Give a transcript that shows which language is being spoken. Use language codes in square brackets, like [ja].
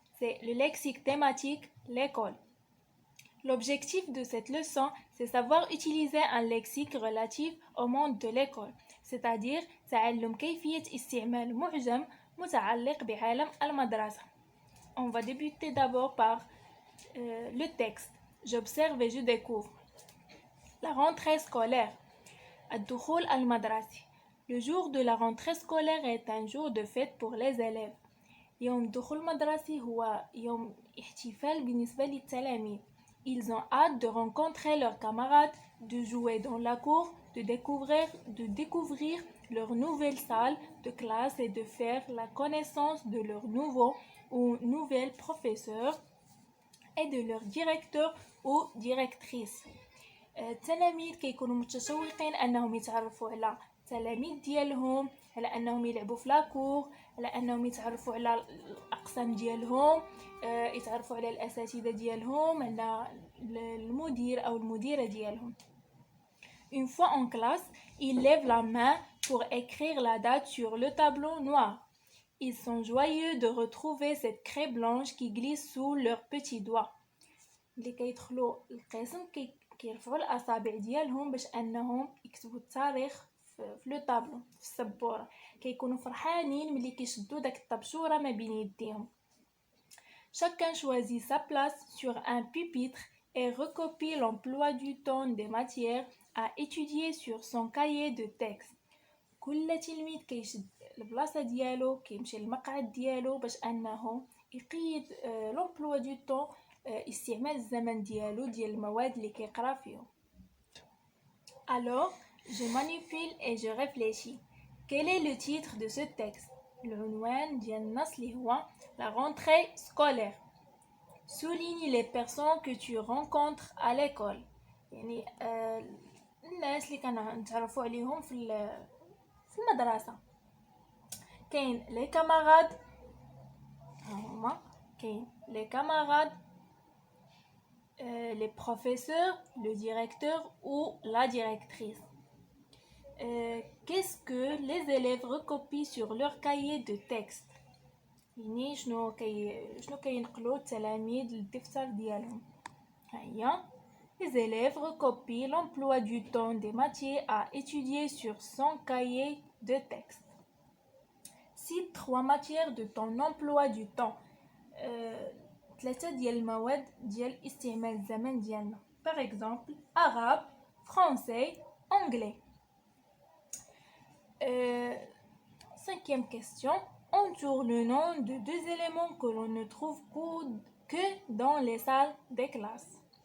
[fr] C'est le lexique thématique, l'école. L'objectif de cette leçon, c'est savoir utiliser un lexique relatif au monde de l'école, c'est-à-dire [ar] تعلم كيفية استعمال معجم متعلق بعالم المدرسة. [fr] On va débuter d'abord par le texte. J'observe et je découvre. La rentrée scolaire. [ar] الدخول المدرسي. [fr] Le jour de la rentrée scolaire est un jour de fête pour les élèves. [ar] يوم الدخول المدرسي هو يوم احتفال بالنسبة للتلاميذ. [fr] Ils ont hâte de rencontrer leurs camarades, de jouer dans la cour, de découvrir leur nouvelle salle de classe et de faire la connaissance de leurs nouveaux ou nouvelles professeurs et de leur directeur ou directrice. [ar] التلاميذ كيكونوا متشوقين انهم يتعرفوا على التلاميذ ديالهم، على انهم يلعبوا في لاكور، على انهم يتعرفوا على الاقسام ديالهم، يتعرفوا على الاساتذه ديالهم، على المدير او المديره ديالهم. [fr] Une fois en classe, ils lèvent la main pour écrire la date sur le tableau noir. Ils sont joyeux de retrouver cette craie blanche qui glisse sous leurs petits doigts. [ar] اللي كيدخلوا القسم كيرفعوا الاصابع ديالهم باش انهم يكتبوا التاريخ في لو طابلو في السبوره. كيكونوا فرحانين ملي كيشدوا داك الطبشوره ما بين يديهم. [fr] Chacun choisit sa place sur un pupitre et recopie l'emploi du temps des matières à étudier sur son cahier de texte. [ar] كل تلميذ كيشد البلاصه ديالو كيمشي للمقعد ديالو باش انه يقيد [fr] l'emploi du temps [ar] استعمال الزمن ديالو ديال المواد اللي كيقرا فيهم. [fr] Alors, je manipule et je réfléchis. Quel est le titre de ce texte? [ar] العنوان ديال النص اللي هو [fr] la rentrée scolaire. Souligne les personnes que tu rencontres à l'école. [ar] يعني الناس اللي كنتعرفوا عليهم في المدرسة. كاين [fr] les camarades [ar] هما كاين [fr] les camarades, les professeurs, le directeur ou la directrice. Qu'est-ce que les élèves recopient sur leur cahier de texte? [ar] يعني شنو كينقلوا التلاميذ للدفتر ديالهم. [fr] هيا les élèves recopient l'emploi du temps des matières à étudier sur son cahier de texte. Cite 3 matières de ton emploi du temps. [ar] 3 ديال المواد ديال استعمال الزمن ديالنا. [fr] Par exemple, arabe, français, anglais. 5e question. Entoure le nom de 2 éléments que l'on ne trouve que dans les salles des classes.